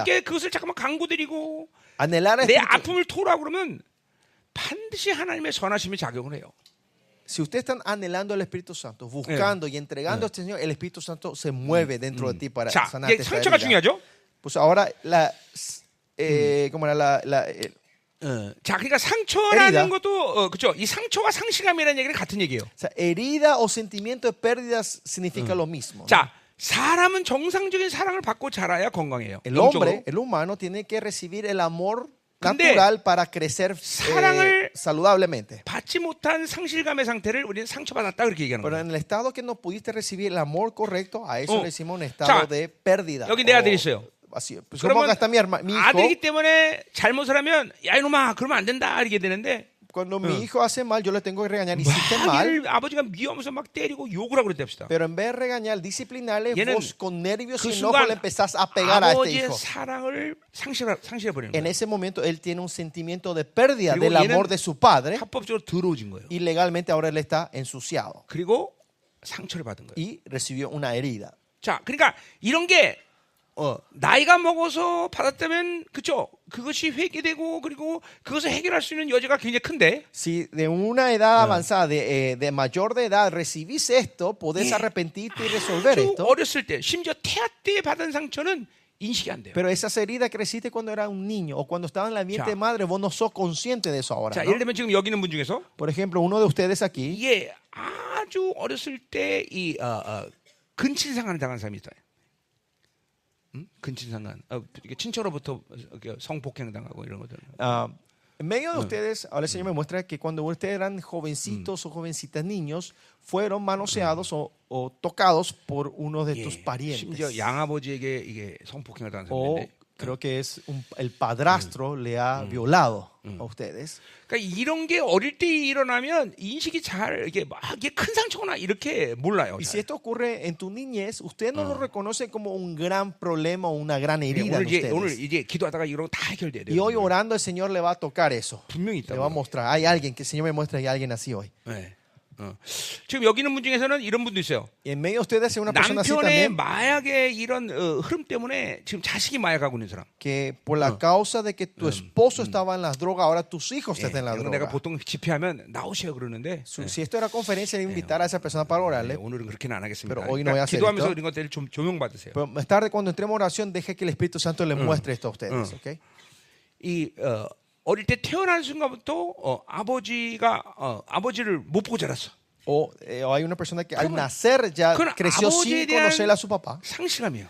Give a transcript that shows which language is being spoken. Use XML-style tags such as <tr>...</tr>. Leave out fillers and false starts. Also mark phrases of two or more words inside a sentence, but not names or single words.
<ko>성령께 그것을 잠깐만 강구드리고</ko> <es>Anhelar al</es> <ko>내</ko> <es>Espíritu.</es> <ko>아픔을 토라고 그러면 반드시 하나님의 선하심이 작용을 해요.</ko> <es>Si ustedes están anhelando el Espíritu Santo, buscando y entregando a este Señor, el Espíritu Santo se mueve dentro de ti para</es> <ko>자,</ko> <es>sanarte</es> <ko>이제</ko> <es>esta</es> <ko>상처가</ko> <es>herida.</es> <ko>중요하죠.</ko> <es>Pues ahora, ¿cómo era</es> <ko>자, 그러니까 상처라는</ko> <es>herida.</es> <ko>것도 그렇죠. 이 상처와 상실감이라는 얘기는 같은 얘기예요.</ko> <es>O sea, herida o sentimiento de pérdidas significa lo mismo, ¿no?</es> <ko>자, 사람은 정상적인 사랑을 받고 자라야 건강해요.</ko> <es>El</es> <ko>영적으로.</ko> <es>hombre, el humano, tiene que recibir el amor</es> <ko>근데</ko> <es>natural para crecer</es> <ko>사랑을</ko> <es>saludablemente.</es> <ko>받지 못한 상실감의 상태를 우리는 상처받았다 그렇게 얘기하는</ko> <es>Pero</es> <ko>거예요.</ko> <es>en el estado que no pudiste recibir el amor correcto, a eso</es> <ko>어.</ko> <es>le decimos un estado</es> <ko>자,</ko> <es>de pérdida.</es> <ko>여기 내 아들이 있어요.</ko> <es>Así, pues, como acá está mi hijo.</es> <ko>아들이기 때문에 잘못을 하면 야 이놈아 그러면 안 된다 이렇게 되는데</ko> <es>Cuando mi hijo hace mal, yo le tengo que regañar. Hiciste</es> <ko>막</ko> <es>mal.</es> <ko>얘를 아버지가 미워하면서 막 때리고 욕을 하고 그랬다 합시다.</ko> <es>Pero en vez de regañar, disciplinarle,</es> <ko>얘는</ko> <es>vos con nervios</es> <ko>그</ko> <es>y enojo le</es> <ko>순간</ko> <es>empezás a pegar a este</es> <ko>아버지의</ko> <es>hijo.</es> <ko>사랑을 상실해버리는</ko> <es>En</es> <ko>거예요.</ko> <es>ese momento, él tiene un sentimiento de pérdida</es> <ko>그리고</ko> <es>del amor</es> <ko>얘는</ko> <es>de su padre</es> <ko>합법적으로 더러워진 거예요.</ko> <es>y legalmente ahora él está ensuciado</es> <ko>그리고 상처를 받은 거예요.</ko> <es>y recibió una herida.</es> <ko>자, 그러니까 이런 게 나이가 먹어서 받았다면 그죠? 그것이 회개되고 그리고 그것을 해결할 수 있는 여지가 굉장히 큰데.</ko> <es>Si de una edad avanzada, de mayor de edad, recibís esto, podés arrepentirte y resolver</es> <ko>아주</ko> <es>esto.</es> <ko>어렸을 때, 심지어 태아 때 받은 상처는 인식이 안 돼요.</ko> <es>Pero esas heridas creciste cuando era un niño o cuando estaba en la vientre</es> <ko>자.</ko> <es>de madre, vos no sos consciente de eso ahora,</es> <ko>자,</ko> <es>¿no?</es> <ko>예를 들면 지금 여기 있는 분 중에서</ko> <es>Por ejemplo, uno de ustedes aquí</es> <ko>이게 아주 어렸을 때 이 근친상한을 당한 사람이 있어요. 근친상간, 이게 친처로부터 성폭행 당하고 이런 것들.</ko> <es>En medio de ustedes, ahora el Señor me muestra que cuando ustedes eran jovencitos o jovencitas niños, fueron manoseados o tocados por uno de tus</es> <ko>심지어</ko> <es>parientes.</es> <ko>양아버지에게 이게 성폭행을 당한</ko> <es>O</es> <ko>사람인데.</ko> <es>creo que es el padrastro le ha violado a ustedes.</es> <ko>그러니까 이런 게 어릴 때 일어나면 인식이 잘 이게 막 이게 큰 상처구나 이렇게 몰라요.</ko> <es>Y</es> <ko>잘.</ko> <es>si esto ocurre en tu niñez, usted no lo reconoce como un gran problema o una gran herida en</es> <ko>오늘</ko> <es>ustedes.</es> <ko>이제 기도하다가 이런 거 다 해결돼야 돼요.</ko> <es>Y hoy orando el Señor le va a tocar eso.</es> <ko>분명히</ko> <es>Le va a</es> <ko>있다고.</ko> <es>mostrar. Hay alguien que el Señor me muestra, hay alguien así hoy.</es> <ko>네. 지금 여기 있는 분 중에서는 이런 분도 있어요.</ko> <es>Y en medio de ustedes hay una persona así</es> <ko>남편의</ko> <es>también,</es> <ko>마약의 이런 흐름 때문에 지금 자식이 마약하고 있는 사람.</ko> <es>que por la causa de que tu esposo estaba en las drogas, ahora tus hijos están en la</es> <ko>이런 내가</ko> <es>droga.</es> <ko>보통 집회하면 나오셔요 그러는데</ko> <es>Si esto era conferencia, le invitar a esa persona para orarle.</es> <ko>오늘은 그렇게는 안 하겠습니다.</ko> <es>Pero hoy no voy a hacer</es> <ko>기도하면서</ko> <es>esto.</es> <ko>이런 것들을 좀 조명 받으세요.</ko> <es>Pero más tarde, cuando entremos en oración, deje que el Espíritu Santo le muestre esto a ustedes. ¿Ok?</es> <ko>이 어릴 때 태어난 순간부터 아버지를 못 보고 자랐어.</ko> <es>O hay una persona que al nacer ya</es> <ko>그건</ko> <es>creció</es> <ko>아버지에</ko> <es>sin</es> <ko>대한</ko> <es>conocer a su papá.</es> <ko>상실감이에요.</ko>